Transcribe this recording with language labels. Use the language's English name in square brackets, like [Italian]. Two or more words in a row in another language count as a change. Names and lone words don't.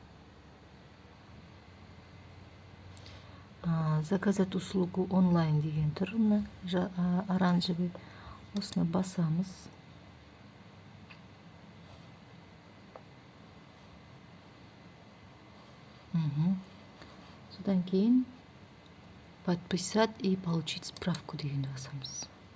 [Russian] Заказать услугу онлайн [Kazakh] деген тұр. Оранжевый. Осыны басамыз. Содан кейін [Russian] подписать и получить справку [Kazakh] дегенді басамыз.